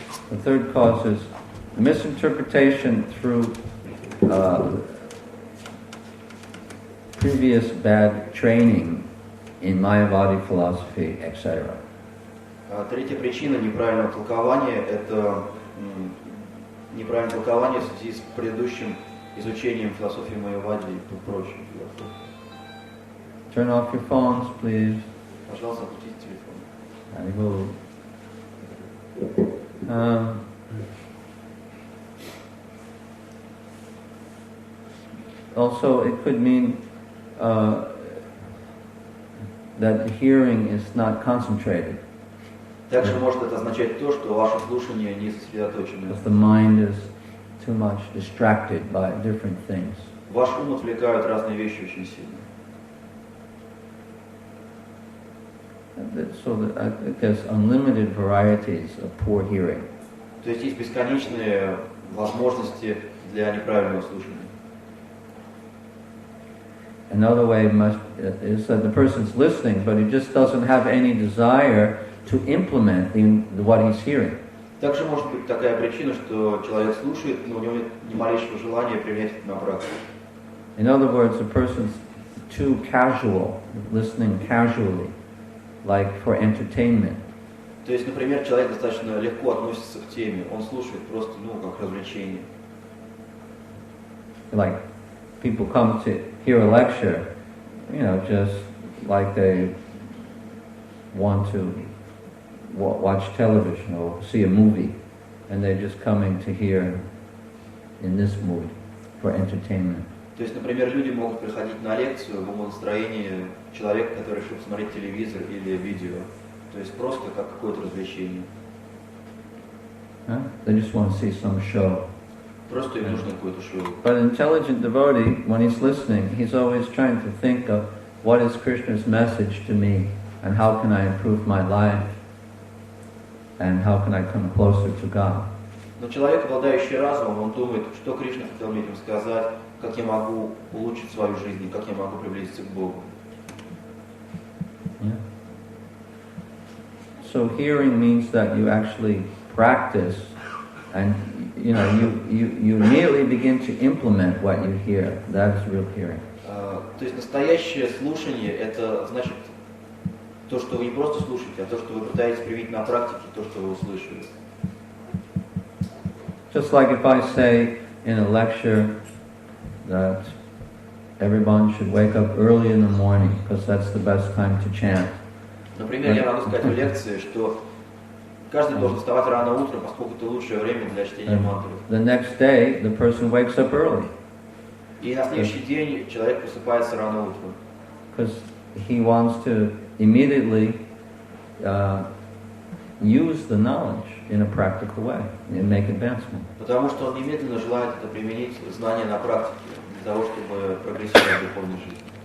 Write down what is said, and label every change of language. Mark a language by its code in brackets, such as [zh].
[en] The third cause is misinterpretation through previous bad training in Mayavadi philosophy, etc. [ru] Третья причина неправильного толкования – это неправильное толкование в связи с предыдущим изучением философии Майявади и прочей философии. [en] Turn off your phones, please. [ru] Пожалуйста, отключите телефон. [en] Also, it could mean that hearing is not concentrated. [ru] Также может это означать то, что ваше слушание не сосредоточено. [en] Because the mind is too much distracted by different things. [ru] ваш ум отвлекают разные вещи очень сильно. [en] So there's unlimited varieties of poor hearing. [ru] То есть есть бесконечные возможности для неправильного слушания. [en] Another way is that the person's listening, but he just doesn't have any desire to implement what he's hearing. [ru] Также может быть такая причина, что человек слушает, но у него нет ни малейшего желания применять это на практике. [en] In other words, the person's too casual, listening casually, like for entertainment. [ru] То есть, например, человек достаточно легко относится к теме, он слушает просто, как развлечение. [en] Like people come to hear a lecture, just like they want to watch television or see a movie, and they're just coming to hear in this mood for entertainment. [ru] То есть, например, люди могут приходить на лекцию в умонастроении человека, который решил посмотреть телевизор или видео. То есть просто как какое-то развлечение. [en] They just want to see some show. [ru] Просто им нужно какое-то шоу. [en] But an intelligent devotee, when he's listening, he's always trying to think of what is Krishna's message to me, and how can I improve my life, and how can I come closer to God. [ru] Но человек, обладающий разумом, он думает, что Кришна хотел мне этим сказать, как я могу улучшить свою жизнь, как я могу приблизиться к Богу. [en] Yeah. So hearing means that you actually practice, and you immediately begin to implement what you hear. That is real hearing. [ru] То есть настоящее слушание — это значит то, что вы не просто слушаете, а то, что вы пытаетесь привить на практике то, что вы услышали. [en] Just like if I say in a lecture that everyone should wake up early in the morning because that's the best time to chant. [ru] Например, я могу сказать в лекции, что каждый должен вставать рано утром, поскольку это лучшее время для чтения мантры. [en] The next day, the person wakes up early. [ru] И на следующий день человек просыпается рано утром. [en] Because he wants to immediately use the knowledge in a practical way and make advancement. [ru] Потому что он немедленно желает это применить знания на практике для того, чтобы прогрессировать в духовной жизни.